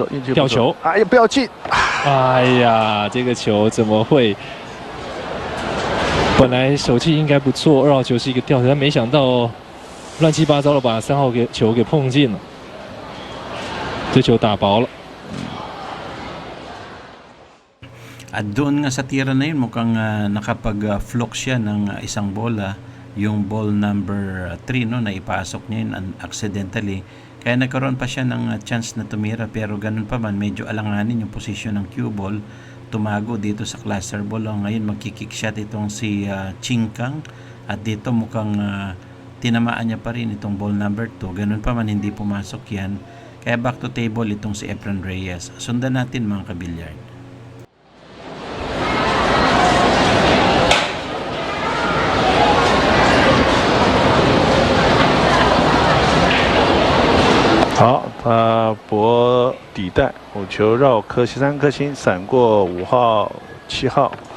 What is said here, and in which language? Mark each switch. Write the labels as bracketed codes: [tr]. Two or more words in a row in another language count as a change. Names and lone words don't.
[zh] 吊球，哎呀，不要进！哎呀，这个球怎么会？本来手气应该不错，2号球是一个吊球，但没想到乱七八糟的把3号球给碰进了，这球打薄了。 [tl] At doon nga sa tira na yun, mukhang nakapag-flock siya ng isang bola, yung [en] ball number 3, [tl] no, na ipasok niya yun accidentally. Kaya nagkaroon pa siya ng chance na tumira, pero ganun pa man, medyo alanganin yung posisyon ng [en] cue ball. [tl] Tumago dito sa [en] cluster ball. [tl] Ngayon magkikick shot itong si Ching Kang, at dito mukhang tinamaan niya pa rin itong [en] ball number 2. [tl] Ganun pa man, hindi pumasok yan. Kaya [en] back to table [tl] itong si Efren Reyes. Sundan natin mga kabilyard. [zh] 好，他搏底带，5球绕3颗星，闪过5号、7号。